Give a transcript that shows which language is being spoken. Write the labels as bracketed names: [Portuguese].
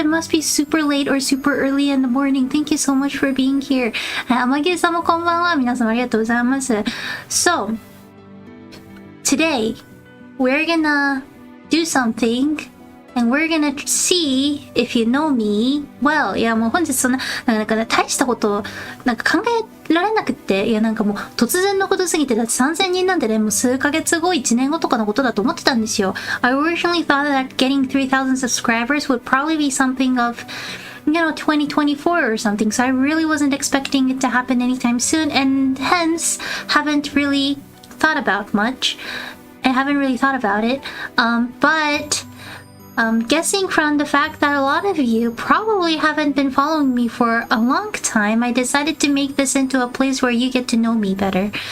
[English] It must be super late or super early in the morning. Thank you so much for being here. [Japanese] 天城さんもこんばんは。皆様ありがとうございます。 [English] So, today, we're gonna do something and we're gonna see if you know me well. [Japanese] いや、もう本日そんな、なんかね、大したこと、なんか考えられなくって、いや、なんかもう突然のことすぎて、だって3000人なんてね、もう数ヶ月後、1年後とかのことだと思ってたんですよ。 [English] I originally thought that getting 3,000 subscribers would probably be something of, you know, 2024 or something. So I really wasn't expecting it to happen anytime soon, and hence haven't really thought about much. I haven't really thought about it. But guessing from the fact that a lot of you probably haven't been following me for a long time, I decided to make this into a place where you get to know me better.